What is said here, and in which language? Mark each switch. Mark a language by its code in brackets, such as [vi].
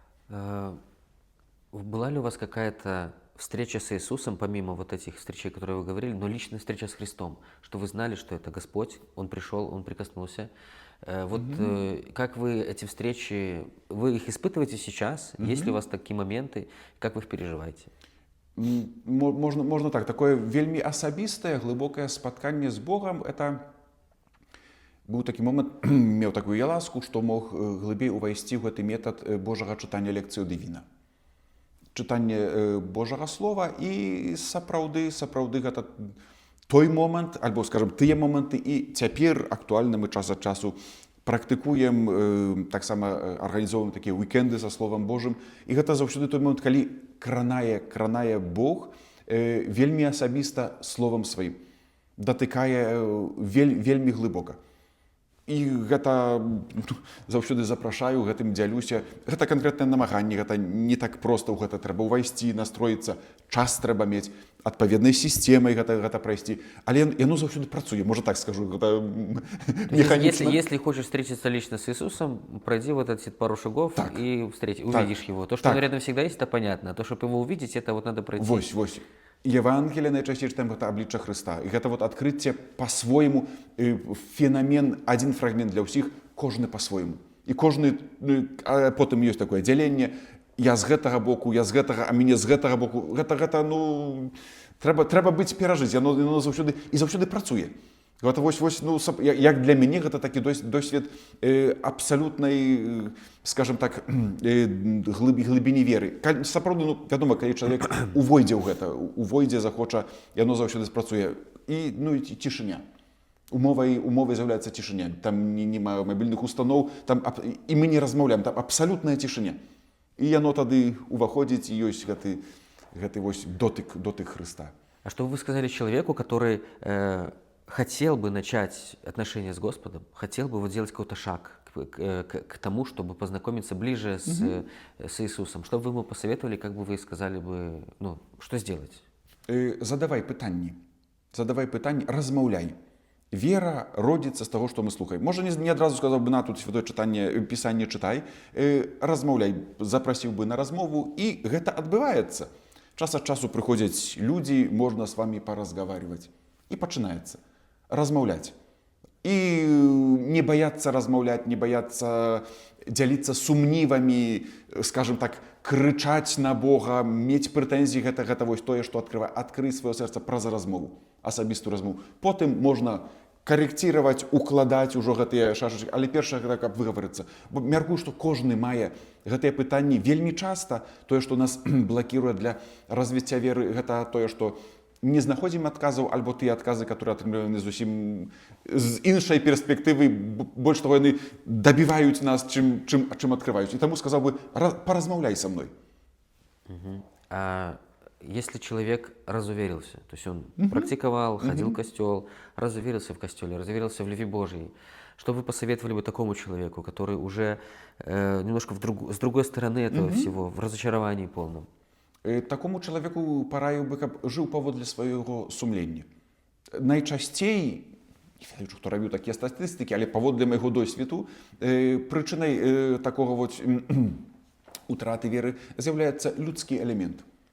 [ru] Была ли у вас какая-то встреча с Иисусом, помимо вот этих встреч, которые вы говорили, но личная встреча с Христом, что вы знали, что это Господь, Он пришел, Он прикоснулся? Как вы эти встречи, вы их испытываете сейчас? Есть ли у вас такие моменты? Как вы их переживаете? [be] Можна так, такое вельмі асабістае, глыбокае спатканне з Богам, [ru] это [be] быў такі момант, меў такую я ласку, што мог глыбей увайсці ў гэты метад Божага чытання лекцыю дывіна. Чытанне Божага слова і сапраўды гэта той момант, альбо, скажем, тыя моманты і цяпер актуальна мы час ад часу практыкуем, таксама арганізоўваем такія уікенды са Словам Божым. І гэта заўсёды той момант, калі кранае Бог вельмі асабіста словам сваім, датыкае вельмі глыбока. І гэта заўсёды запрашаю, гэтым дзялюся. Гэта канкрэтнае намаганне, гэта не так проста ў гэта трэба ўвайсці, настроіцца, час трэба мець, адпаведнай сістэмай гэта прайсці. Але яно заўсёды працуе, можа так скажу, гэта механічна. [ru] Если хочешь встретиться лично с Иисусом, пройди вот эти пару шагов и увидишь его. То, что он рядом всегда есть, это понятно. А то, чтобы его увидеть, это вот надо пройти. [be] Вось. Евангелие найчасцей чытаем гэта аблічча Хрыста. І гэта [ru] вот [be] адкрыцце па-свойму, фенамен, адзін фрагмент для ўсіх, кожны па-свойму. І кожны, потым ёсць такое дзяленне, я з гэтага боку, я з гэтага, а мяне з гэтага боку. Гэта трэба быць перажыць, яно заўсёды працуе. Гэта як для мяне гэта такі досвед абсалютнай, скажем так, глыбіні веры. Сапраўды, вядома, калі чалавек увойдзе ў гэта, увойдзе, захоча, яно заўсёды спрацуе. І цішыня. Умовай з'яўляецца цішыня. Там няма мабільных устаноў, і мы не размаўляем, там абсалютная цішыня. І яно тады уваходзіць, і ёсць гэты дотык Хрыста. [ru] А что вы сказали человеку, который хотел бы начать отношения с Господом, хотел бы вот сделать какой-то шаг к тому, чтобы познакомиться ближе с Иисусом? Что бы вы ему посоветовали, как бы вы сказали бы, что сделать? [be] Задавай пытанні, размаўляй. Вера родится з таго, што мы слухаем. Можа, не адразу сказаў бы, тут святое пісанне чытай, размаўляй, запрасіў бы на размову, і гэта адбываецца. Час ад часу прыходзяць людзі, можна з вамі паразгаварваць. І пачынаецца. Размаўляць. І не баяцца размаўляць, не баяцца дзяліцца сумнівамі, скажем так, крычаць на Бога, мець прэтэнзіі, гэта вось тое, што адкрывае. Адкрый сваё сэрца праз размову, асабістую размову. Потым можна карэкціраваць, укладаць ужо гэтыя шашачкі, але першае, каб выгаварыцца. Бо мяркую, што кожны мае гэтыя пытанні вельмі часта. Тое, што нас блакіруе для развіцця веры, гэта тое, што не знаходзім адказаў, альбо тыя адказы, [ru] которые [be] атрымліваны зусім з іншай перспектывы, больш таго, яны дабіваюць нас, чым адкрываюць. І таму сказаў бы, паразмаўляй са мной. [ru] А если человек разуверился, то есть он практиковал, ходил в костел, разуверился в костеле, разуверился в любви Божьей, что вы посоветовали бы такому человеку, который уже немножко с другой стороны этого всего, в разочаровании полном? [be] Такому чалавеку параіў бы, каб жыў паводле свайго сумлення. Найчасцей, не ведаю, хто рабіў такія статыстыкі, але паводле майго досведу, прычынай такога утраты веры з'яўляецца людскі элемент.